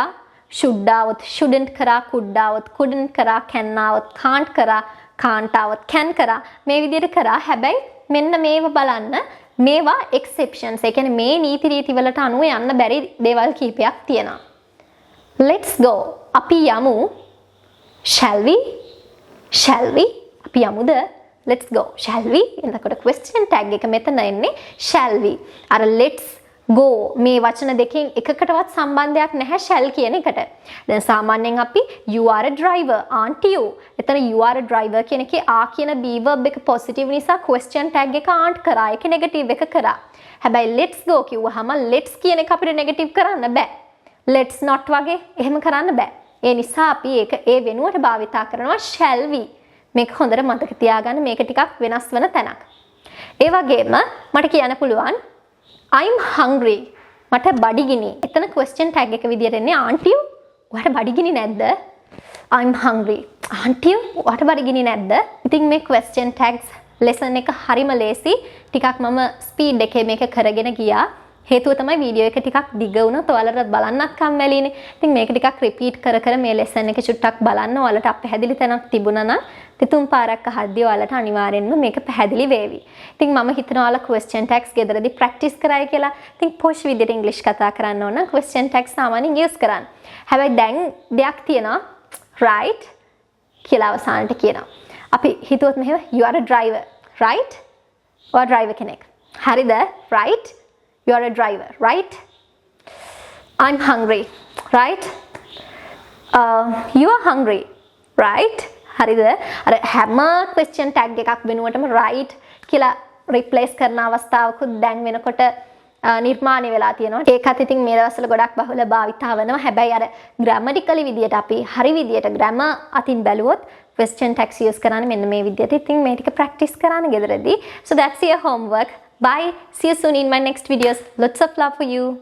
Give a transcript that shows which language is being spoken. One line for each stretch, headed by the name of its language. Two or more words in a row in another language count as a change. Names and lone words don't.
Sinhala: should આવොත් shouldn't කරා, could આવොත් couldn't කරා, can આવොත් can't කරා, can't આવොත් can කරා. මේ විදිහට කරා. හැබැයි මෙන්න මේව බලන්න. මේවා exceptions. ඒ කියන්නේ මේ නීති රීති වලට අනුව යන්න බැරි දේවල් කීපයක් තියෙනවා.
English: Let's go.
Sinhala: අපි යමු.
English: Shall we? Shall we?
Sinhala: අපි යමුද?
English: Let's go. Shall we?
Sinhala: එතකොට
English: question tag
Sinhala: එක මෙතන එන්නේ
English: shall we.
Sinhala: අර
English: let's go
Sinhala: මේ වචන දෙකෙන් එකකටවත් සම්බන්ධයක් නැහැ shall කියන එකට. දැන් සාමාන්‍යයෙන් අපි
English: you are a driver aren't you?
Sinhala: එතන
English: you are a driver
Sinhala: කියන එකේ are කියන
English: be verb
Sinhala: එක positive නිසා
English: question tag
Sinhala: එක aren't කරා. ඒක negative එක කරා. හැබැයි
English: let's go
Sinhala: කිව්වහම let's කියන එක අපිට negative කරන්න බෑ.
English: let's not
Sinhala: වගේ එහෙම කරන්න බෑ. ඒ නිසා අපි ඒක ඒ වෙනුවට භාවිතා කරනවා
English: shall we.
Sinhala: මේක හොඳට මතක තියාගන්න. මේක ටිකක් වෙනස් වෙන තැනක්. ඒ වගේම මට කියන්න පුළුවන්
English: I'm hungry.
Sinhala: මට බඩගිනි. එතන
English: question tag
Sinhala: එක විදියට එන්නේ
English: aren't you?
Sinhala: ඔයාට බඩගිනි නැද්ද?
English: I'm hungry. aren't you?
Sinhala: ඔයාට බඩගිනි නැද්ද? ඉතින් මේ
English: question tags lesson
Sinhala: එක හරිම ලේසි. ටිකක් මම speed එකේ මේක කරගෙන ගියා. හේතුව තමයි වීඩියෝ එක ටිකක් දිග වුණොත් ඔයාලට බලන්නත් කම්මැලිනේ. ඉතින් මේක ටිකක් රිපීට් කර කර මේ ලෙසන් එක චුට්ටක් බලන්න ඔයාලට අපැහැදිලි තැනක් තිබුණා නම් දෙතුන් පාරක් අහද්දී ඔයාලට අනිවාර්යෙන්ම මේක පැහැදිලි වේවි. ඉතින් මම හිතනවා ඔයාලා
English: question tags
Sinhala: ගෙදරදී practice කරයි කියලා. ඉතින් posh විදිහට English කතා කරන්න ඕන නම්
English: question tags
Sinhala: සාමාන්‍යයෙන් use කරන්න. හැබැයි දැන් දෙයක් තියෙනවා right කියලා අවසානට කියනවා. අපි හිතුවොත් මෙහෙම
English: you are a driver right?
Sinhala: ඔයා driver කෙනෙක්. හරිද?
English: right? You are a driver, right? I'm hungry, right? You are hungry, right?
Sinhala: හරිද? අර හැම
English: question tag
Sinhala: එකක් වෙනුවටම right කියලා replace කරන අවස්ථාවකුත් දැන් වෙනකොට නිර්මාණය වෙලා තියෙනවා. ඒකත් ඉතින් මේ දවස්වල ගොඩක් බහුල භාවිතා වෙනවා. හැබැයි අර grammatically විදියට අපි හරි විදියට grammar අතින් බැලුවොත්
English: question tags use
Sinhala: කරන්නේ මෙන්න මේ විදියට. ඉතින් මේ ටික practice කරන්න ගෙදරදී.
English: So that's your homework. Bye. See you soon in my next videos. Lots of love for you.